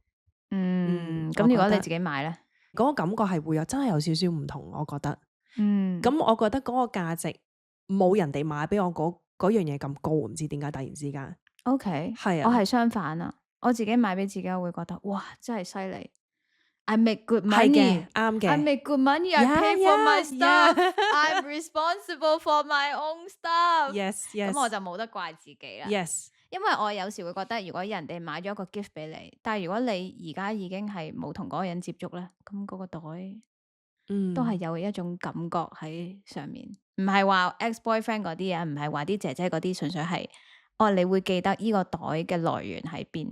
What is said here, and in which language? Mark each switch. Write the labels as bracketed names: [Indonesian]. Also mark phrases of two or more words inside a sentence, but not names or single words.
[Cantonese] 咁我覺得如果你自己買咧，嗰個感覺係會有真係有少少唔同，我覺得。嗯，咁我覺得嗰個價值冇人哋買俾我嗰樣嘢咁高，唔知點解突然之間。 OK，係啊，我係相反啊，我自己買俾自己，我會覺得哇，真係犀利。 [English] I make good [Cantonese] 係 money，嘅，啱嘅。 [English] I make good money. I Yeah, pay for my yeah, stuff. yeah. I'm responsible for my own stuff. Yes, yes. [Cantonese] 咁我就冇得怪自己啦。 Yes，因為我有時會覺得，如果人哋買咗個 gift 俾你，但係如果你而家已經係冇同嗰個人接觸咧，咁嗰個袋都係有一種感覺喺上面，唔係話 ex-boyfriend 嗰啲啊，唔係話啲姐姐嗰啲，純粹係哦，你會記得呢個袋嘅來源喺邊，